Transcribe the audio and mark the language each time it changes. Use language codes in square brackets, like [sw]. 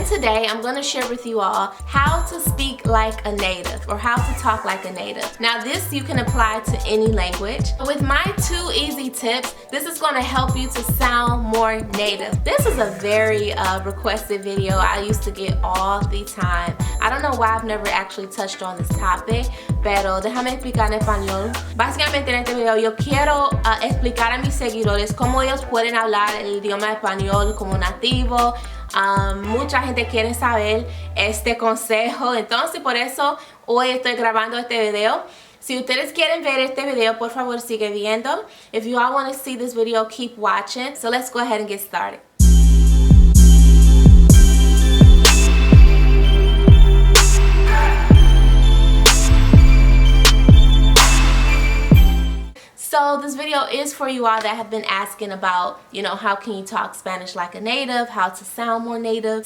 [en] Today I'm going to share with you all how to speak like a native or how to talk like a native. Now this you can apply to any language. With my 2 easy tips, this is going to help you to sound more native. This is a very requested video I used to get all the time. I don't know why I've never actually touched on this topic, [es] pero déjame explicar en español. Básicamente en este video yo quiero explicar a mis seguidores cómo ellos pueden hablar el idioma español como nativo. Mucha gente quiere saber este consejo, entonces por eso hoy estoy grabando este video. Si ustedes quieren ver este video, por favor sigue viendo. [en] If you all want to see this video, keep watching. So let's go ahead and get started. So this video is for you all that have been asking about, you know, how can you talk Spanish like a native, how to sound more native.